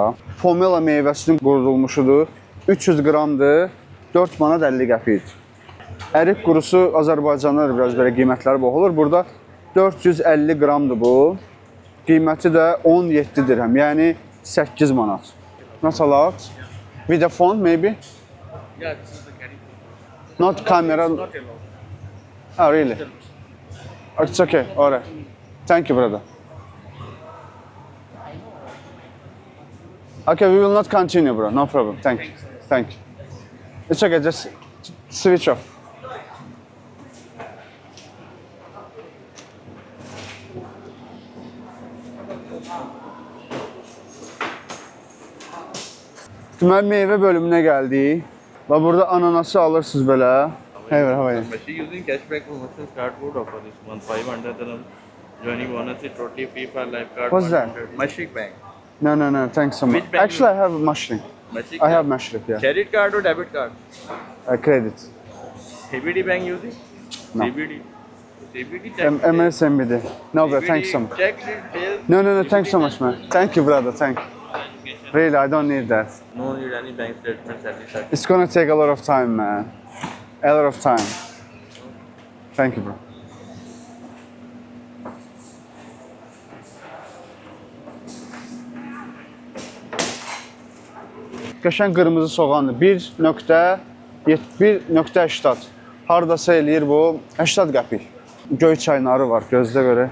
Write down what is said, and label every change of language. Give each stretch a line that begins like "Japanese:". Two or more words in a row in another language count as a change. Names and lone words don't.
Azerbaijani: Pomelo meyvəsinin qurudulmuşudur. 300 qramdır, 4 manat 50 qəpikdir. Ərik qurusu Azərbaycanda da biraz belə qiymətləri boğulur. Burada 450 qramdır bu. Qiyməti də 17 dirhəm, yəni 8 manat.
English: Not a lot. With a phone maybe? Yeah, this is the carry phone. Not camera. Not allowed. Oh, really? It's okay. All right. Thank you, brother. Okay, we will not continue, bro. No problem. Thank you. Thank you. It's okay. Just switch off.
Azerbaijani: Deməli meyvə bölümünə gəldik və burada ananası alırsınız belə.
English: Hey, how are you? Mashik using cashback promotion card code offer this month 500 dirham. Joining bonus is totally free for life card. What's that? Mashik Bank. No, thanks so much. Which bank Actually, I have mushroom. Mashik I have Bank. mushroom, yeah. Credit card or debit card? Credit. CBD Bank using? No. CBD. CBD check. MSMBD. No, bro, CBD thanks so much. Check details. No, thanks so much, man. Thank you, brother, thank you. Really, I don't need that. No need any bank statement, salary certificate. It's gonna take a lot of time, man. A lot of time. Thank you, bro.
Azerbaijani: Qəşəng qırmızı soğandır. 1.80. Hardasa eləyir bu? 80 qəpik. Göy çay narı var, gözdə görə.